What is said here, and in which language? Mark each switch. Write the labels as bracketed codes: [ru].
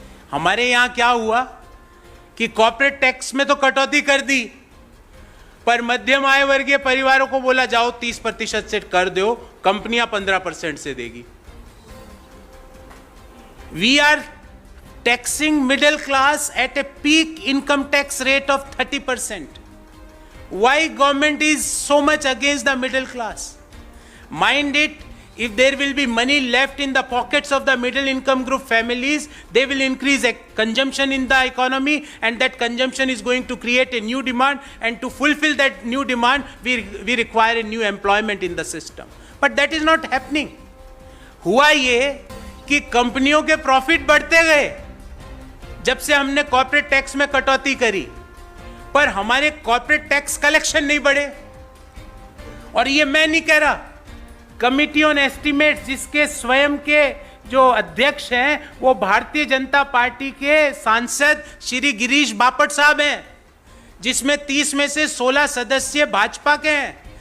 [hi] हमारे यहाँ क्या हुआ कि कॉर्पोरेट टैक्स में तो कटौती कर दी, पर मध्यम आय वर्गीय परिवारों को बोला जाओ 30% से कर दो, कंपनियां 15% से देगी. [en] We are taxing middle class at a peak income tax rate of 30%. Why government is so much against the middle class? Mind it, if there will be money left in the pockets of the middle income group families, they will increase consumption in the economy, and that consumption is going to create a new demand, and to fulfill that new demand, we require a new employment in the system. But that is not happening. [hi] हुआ ये कि कंपनियों के profit बढ़ते गए जब से हमने कॉर्पोरेट टैक्स में कटौती करी, पर हमारे कॉर्पोरेट टैक्स कलेक्शन नहीं बढ़े. और ये मैं नहीं कह रहा, कमिटी ऑन एस्टिमेट्स जिसके स्वयं के जो अध्यक्ष हैं वो भारतीय जनता पार्टी के सांसद श्री गिरीश बापट साहब हैं, जिसमें 30 में से 16 सदस्य भाजपा के हैं.